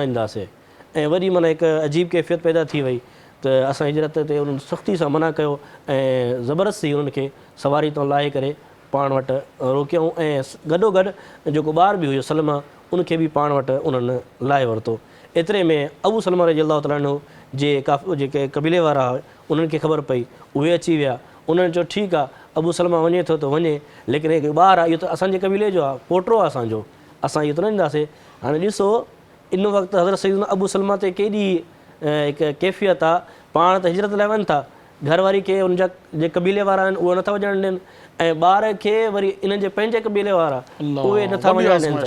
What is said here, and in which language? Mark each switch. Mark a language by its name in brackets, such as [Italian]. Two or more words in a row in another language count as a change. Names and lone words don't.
[Sindhi] ऐं वरी माना हिकु अजीब कैफ़ियत पैदा थी वई त असां हिजरत ते उन्हनि सख़्ती सां मना कयो ऐं ज़बरदस्ती उन्हनि खे सवारी तां लाहे करे पाण वटि रोकियऊं ऐं गॾोगॾु जेको ॿार बि हुयो सलमा उनखे बि पाण वटि उन्हनि लाहे वरितो। एतिरे में अबू सलमा [Arabic] رضي الله تعالى عنه [Sindhi] जेके कबीले वारा हुआ उन्हनि खे ख़बर पई, उहे अची विया। उन्हनि चयो ठीकु आहे अबू सलमा वञे थो त वञे, लेकिन हिकु ॿारु आहे इहो त असांजे कबीले जो आहे, पोटो आहे असांजो, असां इहो त न ईंदासीं। हाणे ॾिसो इन वक़्तु हज़रत सैयदना अबू सलमा ते केॾी हिकु कैफ़ियत आहे, पाण त हिजरत लाइ वञनि था, घरवारी खे उनजा जे कबीले वारा आहिनि उहे नथा वञणु ॾियनि ऐं ॿार खे वरी इन्हनि जे पंहिंजे कबीले वारा उहे नथा वञणु ॾियनि था।